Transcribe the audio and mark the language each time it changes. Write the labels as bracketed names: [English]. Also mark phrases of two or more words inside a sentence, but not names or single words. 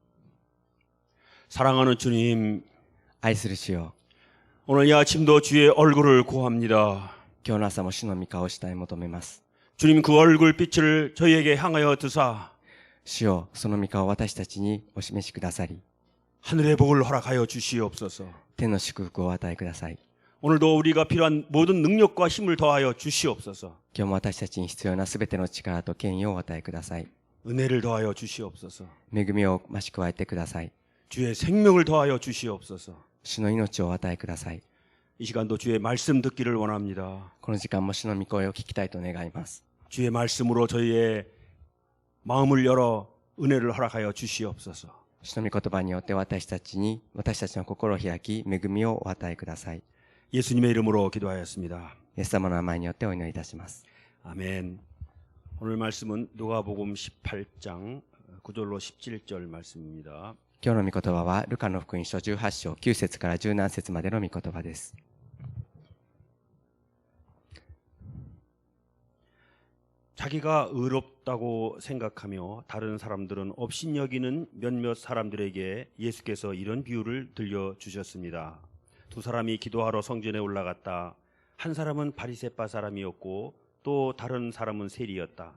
[Korean] 사랑하는 주님, [Japanese] 愛する主よ、 [Korean] 오늘 이 아침도 주의 얼굴을 구합니다. [Japanese] 今日の朝も主の御顔を主体求めます。 [Korean] 주님 그 얼굴 빛을 저희에게 향하여 드사 [Japanese] 主よ、その御顔を私たちにお示しくださり、 [Korean] 하늘의 복을 허락하여 주시옵소서. [Japanese] 天の祝福をお与えください。 [Korean] 오늘도 우리가 필요한 모든 능력과 힘을 더하여 주시옵소서. [Japanese] 今日も私たちに必要なすべての力と権威をお与えください。 [Korean] 은혜를 더하여 주시옵소서. [Japanese] 恵みを増し加えてください。 [Korean] 주의 생명을 더하여 주시옵소서. [Japanese] 主の命をお与えください。 [Korean] 이 시간도 주의 말씀 듣기를 원합니다. [Japanese] この時間も主の御声を聞きたいと願います。 [Korean] 주의 말씀으로 저희의 마음을 열어 은혜를 허락하여 주시옵소서. [Japanese] 主の御言葉によって私たちの心を開き、恵みをお与えください。 [Korean] 예수님의 이름으로 기도하였습니다. [Japanese] イエス様の名前によってお祈りいたします。 [Korean] 아멘. 오늘 말씀은 누가복음 18장 9절로 17절 말씀입니다. [Japanese] 今日の御言葉はルカの福音書18章9節から17節までの御言葉です。 [Korean] 자기가 의롭다고 생각하며 다른 사람들은 업신여기는 몇몇 사람들에게 예수께서 이런 비유를 들려주셨습니다. 두 사람이 기도하러 성전에 올라갔다. 한 사람은 바리새파 사람이었고 또 다른 사람은 세리였다.